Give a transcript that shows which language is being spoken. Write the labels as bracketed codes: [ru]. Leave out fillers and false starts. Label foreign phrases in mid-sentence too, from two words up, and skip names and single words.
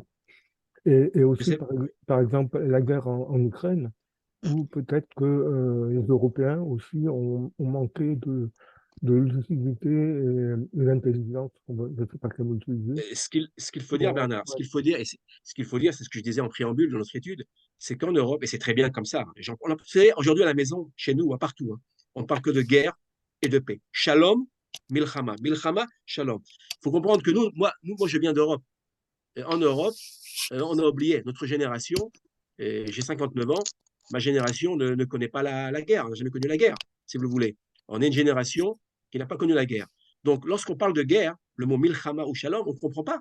[fr] Et aussi, par exemple, la guerre en Ukraine, où peut-être que les Européens aussi ont manqué de lucidité et d'intelligence. Je ne sais pas comment utiliser. Ce qu'il faut dire, Bernard, ce qu'il faut dire, c'est ce que je disais en préambule de notre étude, c'est qu'en Europe, et c'est très bien comme ça, on a aujourd'hui à la maison, chez nous, partout, on ne parle que de guerre et de paix. [he] שלום, מלחמה. מלחמה, שלום. [fr] Il faut comprendre que moi, je viens d'Europe. En Europe, on a oublié notre génération, j'ai 59 ans, ma génération ne connaît pas la guerre, n'a jamais connu la guerre, si vous le voulez. On est une génération qui n'a pas connu la guerre. Donc, lorsqu'on parle de guerre, le mot milchama ou shalom, on ne comprend pas.